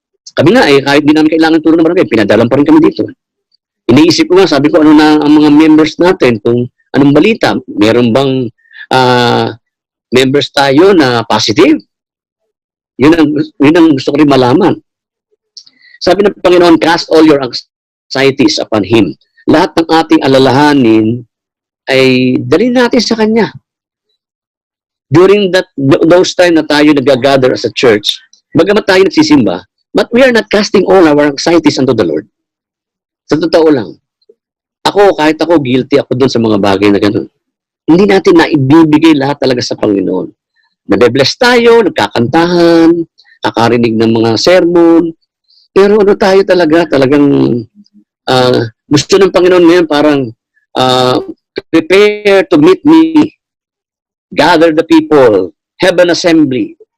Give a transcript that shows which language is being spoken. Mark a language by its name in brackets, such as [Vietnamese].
[Filipino] Kami nga kahit di namin kailangan turo ng barangay, pinadalan pa rin kami dito. Iniisip ko nga, sabi ko ano na ang mga members natin, kung anong balita, meron bang members tayo na positive? Yun ang gusto ko rin malaman. Sabi ng Panginoon, [English] cast all your anxieties upon Him. [Filipino] Lahat ng ating alalahanin ay dalhin natin sa Kanya. [English] During those time [Filipino] na tayo nag-gather [English] as a church, [Filipino] bagamat tayo nagsisimba, [English] but we are not casting all our anxieties unto the Lord. [Filipino] Sa totoo lang. Kahit ako, guilty ako doon sa mga bagay na gano'n. Hindi natin naibibigay lahat talaga sa Panginoon. Nabe-bless tayo, nagkakantahan, nakarinig ng mga sermon, pero ano tayo talagang gusto ng Panginoon ngayon parang [English] prepare to meet me, gather the people, have an assembly.